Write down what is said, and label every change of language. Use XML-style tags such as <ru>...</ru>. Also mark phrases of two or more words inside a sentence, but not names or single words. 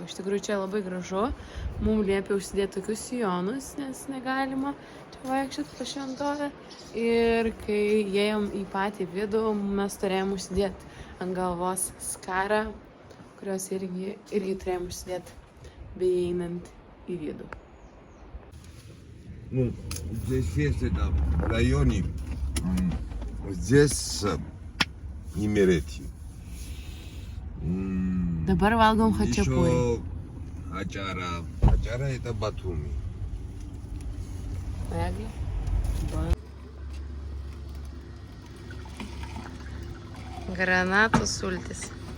<lt>Iš tikrųjų, čia labai gražu. Mums liepia užsidėti tokius sijonus, nes negalima čia vaikščioti po šventovę. Ir kai ėjom į patį vidų, mes turėjom užsidėti ant galvos skarą, kurios irgi turėjom užsidėti beeinant į vidų.</lt> <ru>Ну, здесь есть это в районе, здесь Имерети.</ru> <lt>Dabar valgom хачапурį.</lt> <ru>Еще Ачара. Ачара это Батуми.</ru> <lt>Eglė. Granatų sultis.</lt>